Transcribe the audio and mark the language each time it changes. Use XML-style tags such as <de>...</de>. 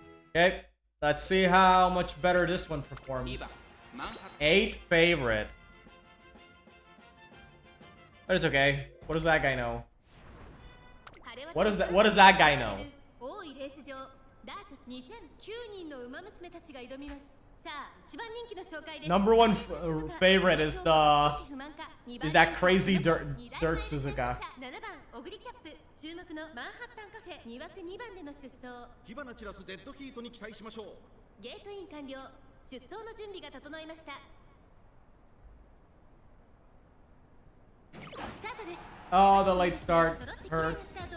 <en>Okay, let's see how much better this one performs. 8 favorite. But it's okay. What does that guy know? What does that guy know?</en> <ja>レース場ダート2009人の馬娘たちが挑みます。さあ一番人気の紹介です。</ja> <en>Number one favorite is that crazy dirt Suzuka.</en> <ja>7番オグリキャップ注目のマンハッタンカフェ2枠2番での出走。火花散らすデッドヒートに期待しましょう。ゲートイン完了。出走の準備が整いました。スタートです。</ja> <en>Oh, the late start hurts.</en>